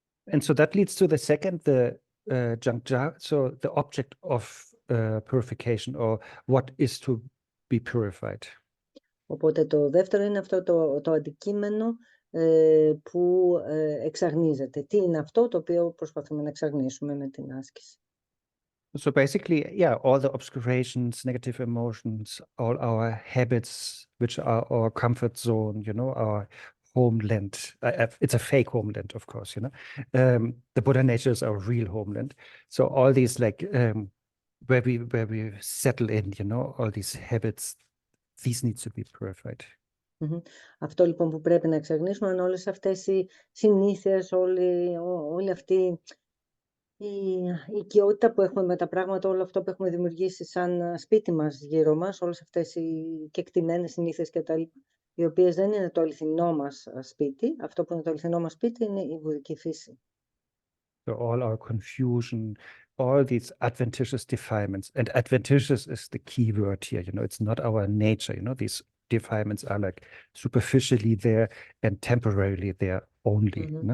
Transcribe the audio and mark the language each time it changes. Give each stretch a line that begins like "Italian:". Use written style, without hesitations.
English: And so that leads to the second, the Jangja, so the object of purification, or what is to be purified.
Greek: Οπότε το δεύτερο είναι αυτό το αντικείμενο που εξαγνίζεται. Τι είναι αυτό το οποίο προσπαθούμε να εξαγνίσουμε με την άσκηση.
English: So basically, yeah, all the obscurations, negative emotions, all our habits, which are our comfort zone, our homeland. It's a fake homeland, of course, The Buddha nature is our real homeland. So all these where we settle in, all these habits, these need to be purified.
Greek: Αυτό λοιπόν που πρέπει να εξαγνίσουμε είναι όλες αυτές οι συνήθειες, όλη αυτή η οικειότητα που έχουμε με τα πράγματα, όλο αυτό που έχουμε δημιουργήσει σαν σπίτι μας γύρω μας, όλες αυτές οι κεκτημένες συνήθειες και τα λοιπά, οι οποίες δεν είναι το αληθινό μας σπίτι. Αυτό που είναι το αληθινό μας σπίτι είναι η βουδική φύση.
English: So all our confusion, all these adventitious defilements, and adventitious is the key word here, it's not our nature, these defilements are like superficially there and temporarily there only.